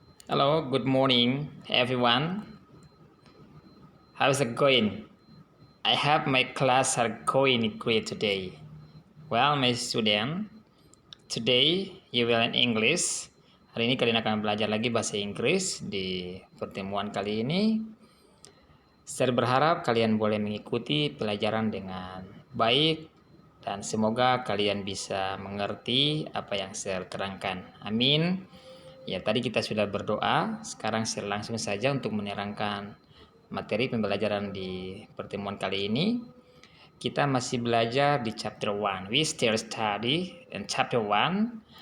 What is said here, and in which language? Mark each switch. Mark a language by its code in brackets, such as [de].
[en] Hello, good morning, everyone. How's it going? I have my class are going great today. Well, my student, today you will learn English. [id] Hari ini kalian akan belajar lagi bahasa Inggris di pertemuan kali ini. Saya berharap kalian boleh mengikuti pelajaran dengan baik dan semoga kalian bisa mengerti apa yang saya terangkan. Amin. Ya, tadi kita sudah berdoa, sekarang saya langsung saja untuk menerangkan materi pembelajaran di pertemuan kali ini. Kita masih belajar di chapter 1. [en] We still study in chapter 1.